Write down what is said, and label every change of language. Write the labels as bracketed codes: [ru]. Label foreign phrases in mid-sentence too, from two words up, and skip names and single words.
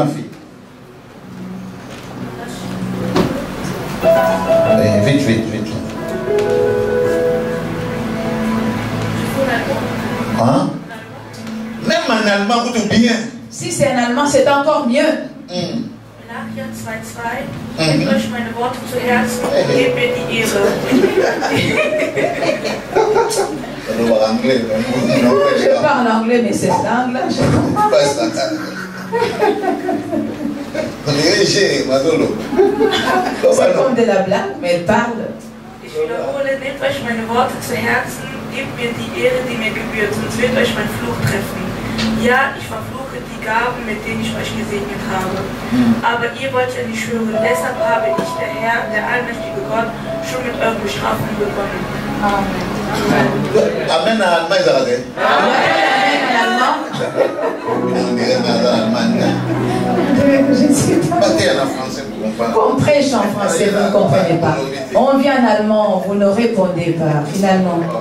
[fr] Vite. Hein? Même en allemand, vous dites bien. Si c'est en allemand, c'est encore mieux. Malachi 2:2. [de] Nehmt euch meine Worte zu Herzen und gebt mir die Ehre. [fr] Je parle anglais, mais cette langue-là, je comprends pas. C'est comme de la blague, mais elle parle. [de] Ich wiederhole, nehmt euch meine Worte zu Herzen, gebt mir die Ehre, die mir gebührt, sonst wird euch mein Fluch treffen. Ja, ich verfluche die Gaben, mit denen ich euch gesegnet habe. Aber ihr wollt ja nicht hören, deshalb habe ich, der Herr, der allmächtige Gott, schon mit euren Bestrafungen begonnen. Amen. [fr] Amen à allemand, ils arrêtent. Amen à allemand. Je ne sais pas. On prêche en français, vous ne comprenez pas. On vient en allemand, vous ne répondez pas, finalement.